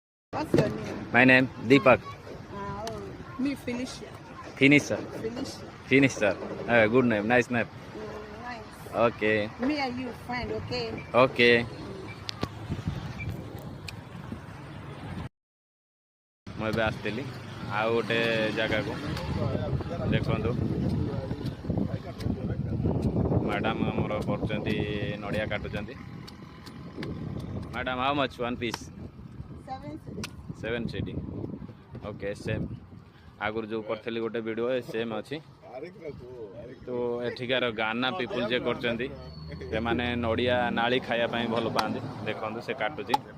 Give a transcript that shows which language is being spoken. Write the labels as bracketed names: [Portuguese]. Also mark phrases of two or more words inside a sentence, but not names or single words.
[English] What's your name? My name Deepak. Me, Felicia. Finisher. Felicia. Finisher. Good name. Nice name. Nice. Okay. Me and you, friend, okay? Okay. [Odia] ମୁଁ ଏବେ ଆସିଥିଲି ଆଉ ଗୋଟେ ଜାଗାକୁ ଦେଖନ୍ତୁ ମ୍ୟାଡ଼ାମ୍ ଆମର କରୁଛନ୍ତି ନଡ଼ିଆ କାଟୁଛନ୍ତି ମ୍ୟାଡ଼ାମ୍ [English] how much one piece 7 cedi okay same [Odia] ଆଗରୁ ଯେଉଁ କରିଥିଲି ଗୋଟେ ଭିଡ଼ିଓ ସେମ୍ ଅଛି ତ ଏଠିକାର ଗାନା ପିପୁଲ୍ ଯେ କରୁଛନ୍ତି ସେମାନେ ନଡ଼ିଆ ନାଳି ଖାଇବା ପାଇଁ ଭଲ ପାଆନ୍ତି ଦେଖନ୍ତୁ ସେ କାଟୁଛି